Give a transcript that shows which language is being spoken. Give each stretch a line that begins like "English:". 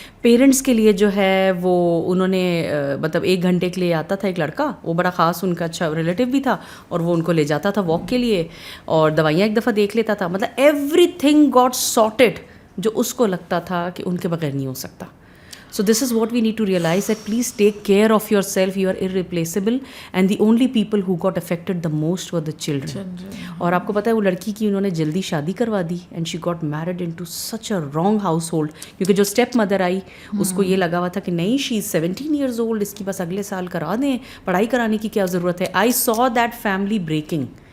Urdu: Parents کے لیے جو ہے وہ انہوں نے مطلب 1 گھنٹے کے لیے آتا تھا ایک لڑکا, وہ بڑا خاص ان کا اچھا ریلیٹیو بھی تھا, اور وہ ان کو لے جاتا تھا واک کے لیے, اور دوائیاں ایک دفعہ دیکھ لیتا تھا. مطلب
English: everything got sorted
Urdu: جو اس کو لگتا تھا کہ ان کے بغیر نہیں ہو سکتا.
English: So this is what we need to realize, that please take care of yourself. You are irreplaceable, and the only people who got affected the most were the children.
Urdu: اور آپ کو پتہ ہے وہ لڑکی کی انہوں نے جلدی شادی کروا دی,
English: and she got married into such a wrong household.
Urdu: کیونکہ جو اسٹیپ مدر آئی اس کو یہ لگا ہوا تھا کہ نہیں,
English: she is 17 years old,
Urdu: اس کی بس اگلے سال کرا دیں, پڑھائی کرانے کی کیا ضرورت ہے.
English: I saw that family breaking.